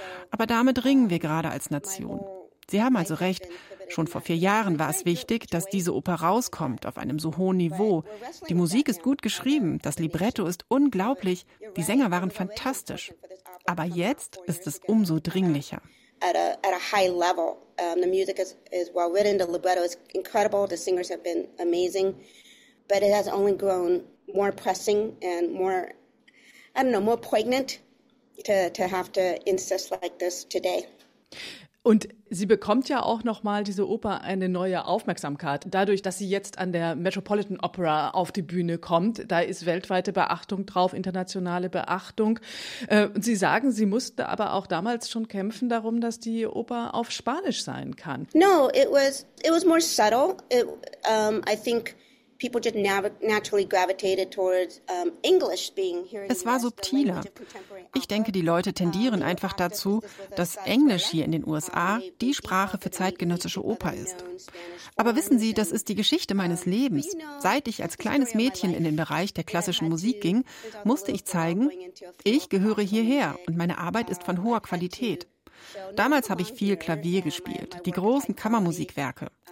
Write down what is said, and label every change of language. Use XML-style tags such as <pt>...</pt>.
<de>Aber damit ringen wir gerade als Nation. Sie haben also recht, schon vor 4 Jahren war es wichtig, dass diese Oper rauskommt auf einem so hohen Niveau. Die Musik ist gut geschrieben, das Libretto ist unglaublich, die Sänger waren fantastisch. Aber jetzt ist es umso dringlicher.</de> <en>At a high level. The music is well written, the libretto is incredible, the singers have been amazing, but it has only grown more pressing and more, I don't know, more poignant to have to insist like this today.</en> <de>Und sie bekommt ja auch nochmal diese Oper eine neue Aufmerksamkeit, dadurch, dass sie jetzt an der Metropolitan Opera auf die Bühne kommt. Da ist weltweite Beachtung drauf, internationale Beachtung. Und sie sagen, sie musste aber auch damals schon kämpfen darum, dass die Oper auf Spanisch sein kann.</de> <en>No, it was more subtle. I think people just naturally gravitated towards English being here.</en> <de>Es war subtiler. Ich denke, die Leute tendieren einfach dazu, dass Englisch hier in den USA die Sprache für zeitgenössische Oper ist. Aber wissen Sie, das ist die Geschichte meines Lebens. Seit ich als kleines Mädchen in den Bereich der klassischen Musik ging, musste ich zeigen, ich gehöre hierher und meine Arbeit ist von hoher Qualität. Damals habe ich viel Klavier gespielt, die großen Kammermusikwerke.</de>